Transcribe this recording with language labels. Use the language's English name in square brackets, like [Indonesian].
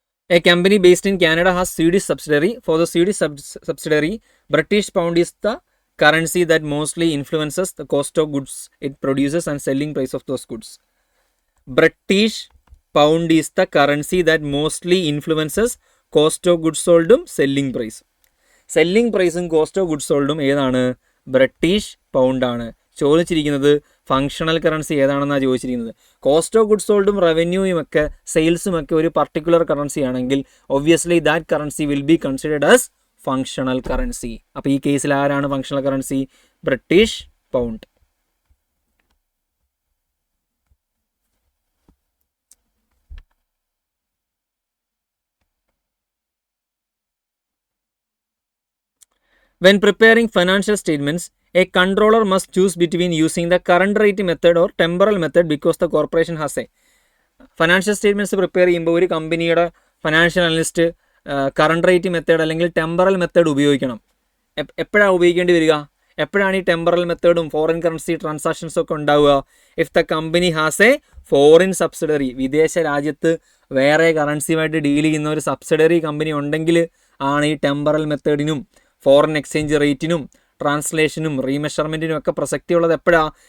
[English] A company based in Canada has Swedish subsidiary. For the Swedish subsidiary, British pound is the currency that mostly influences the cost of goods it produces and selling price of those goods. British pound is the currency that mostly influences cost of goods sold ഉം selling price. Selling price [Malayalam] ഉം cost of goods sold ഉം ഏതാണ്? British pound ആണ്. ചോദിച്ചിരിക്കുന്നത് functional currency ഏതാണെന്നാണ് ചോദിച്ചിരിക്കുന്നത്. Cost of goods സോൾഡും റവന്യൂയും ഒക്കെ സെയിൽസും ഒക്കെ ഒരു പർട്ടിക്കുലർ കറൻസി ആണെങ്കിൽ [English] Obviously that currency will be considered as functional currency. [Malayalam] അപ്പോൾ ഈ കേസിൽ ആരാണ് functional currency? British pound. [English] When preparing financial statements, a controller must choose between using the current rate method or temporal method because the corporation has a financial statements [Malayalam] prepare ചെയ്യുമ്പോൾ ഒരു കമ്പനിയുടെ financial analyst current rate method അല്ലെങ്കിൽ temporal method ഉപയോഗിക്കണം. എപ്പോഴാണ് ഉപയോഗിക്കേണ്ടി വരിക? എപ്പോഴാണ് ഈ ടെമ്പറൽ മെത്തേഡും ഫോറിൻ കറൻസി ട്രാൻസാക്ഷൻസും ഒക്കെ ഉണ്ടാവുക? [English] if the company has a foreign subsidiary, [Malayalam] വിദേശ രാജ്യത്ത് വേറെ കറൻസിയുമായിട്ട് ഡീൽ ചെയ്യുന്ന ഒരു സബ്സിഡറി കമ്പനി ഉണ്ടെങ്കിൽ ആണ് ഈ ടെമ്പറൽ മെത്തേഡിനും ഫോറിൻ എക്സ്ചേഞ്ച് റേറ്റിനും ട്രാൻസ്ലേഷനും റീമെഷർമെൻറ്റിനും ഒക്കെ പ്രസക്തിയുള്ളത് എപ്പോഴാണ്?